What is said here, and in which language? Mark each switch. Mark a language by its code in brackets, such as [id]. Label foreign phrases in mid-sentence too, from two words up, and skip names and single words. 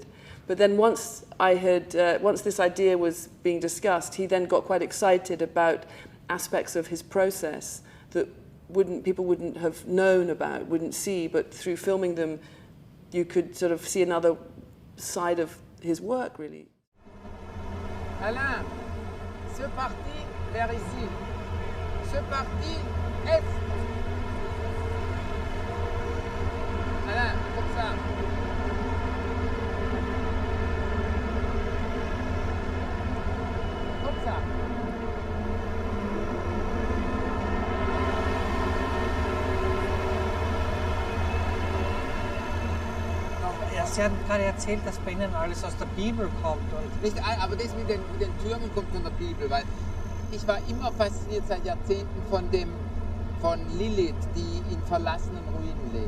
[en] But then once this idea was being discussed, he then got quite excited about aspects of his process that people wouldn't have known about, wouldn't see, but through filming them, you could sort of see another side of his work, really. [fr] Alain, c'est parti vers ici. C'est parti est. Alain, comme ça. Comme ça. [de] Sie hatten gerade erzählt, dass bei Ihnen alles aus der Bibel kommt. Und Nicht, aber das mit den Türmen kommt von der Bibel, weil ich war immer fasziniert seit Jahrzehnten von Lilith, die in verlassenen Ruinen lebt.